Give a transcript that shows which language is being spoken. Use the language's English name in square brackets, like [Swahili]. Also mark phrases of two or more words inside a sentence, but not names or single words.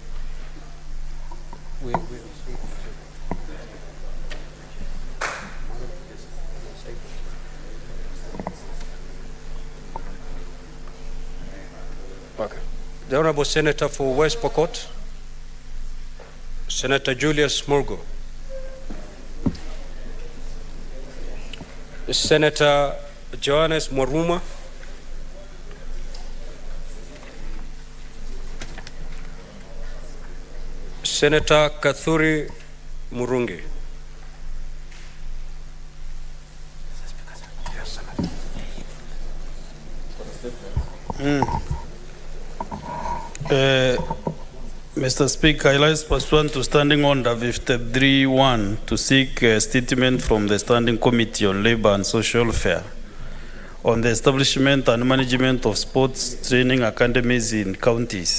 [English] Okay. The Honorable Senator for West Pokot, Senator Julius Murgo. Senator Johannes Moruma. Senator Kathuri Murungi. Mr. Speaker, I rise pursuant to Standing Order 53-1 to seek a statement from the Standing Committee on Labour and Social Welfare on the establishment and management of sports training academies in counties.